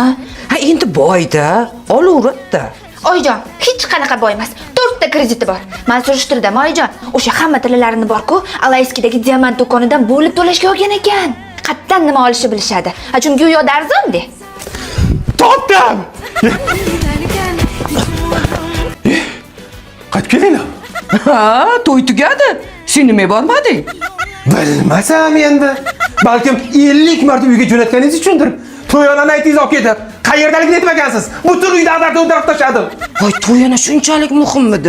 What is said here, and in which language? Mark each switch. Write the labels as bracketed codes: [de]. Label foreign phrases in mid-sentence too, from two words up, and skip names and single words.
[uz] Ha, endi boyda, olaveradi-da. Oyjon, hech qanaqa boy emas. 4 ta krediti bor. Men surishtirdim Oyjon. O'sha hamma tillalarini bor-ku, Alayskidagi diamant do'konidan bo'lib to'lashga olgan ekan. Qatdan nima olishni bilishadi. Ha, chunki u yoqda arzon-de. Topdim. [tr] giderken hiç umudum [uz] Qaytib kelinglar. Ha, to'y tugadi. Sen nima bormading? Bilmasam endi. Balkim 50 marta uyga jo'natganingiz uchundir. To'yonani aytingiz olib ketib. Qayerdaligini aytmagansiz. Butun uyda ag'darib o'ndirib tashladim. Voy, to'yana shunchalik muhimmidi?